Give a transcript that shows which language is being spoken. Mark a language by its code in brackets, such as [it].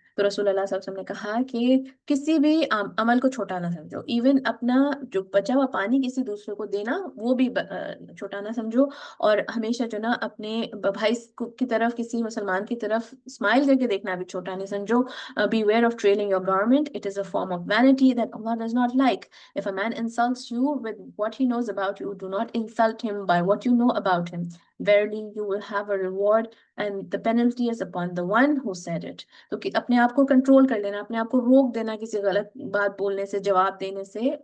[ur] تو رسول اللہ صلی اللہ علیہ وسلم نے کہا کہ کسی بھی عمل کو چھوٹا نہ سمجھو، ایون اپنا جو بچا ہوا پانی کسی دوسرے کو دینا وہ بھی چھوٹا نہ سمجھو، اور ہمیشہ جو نا اپنے بھائی کی طرف، کسی مسلمان کی طرف اسمائل کر کے دیکھنا بھی چھوٹا نہیں سمجھو. [en] Beware of trailing your garment. It is a form of vanity that Allah does not like. If a man insults you with what he knows about you, do not insult him by what you know about him. Verily, you will have a reward, and the penalty is upon the one who said it. [ur] تو اپنے آپ کو control کر لینا، اپنے آپ کو روک دینا کسی غلط بات بولنے سے، جواب دینے سے.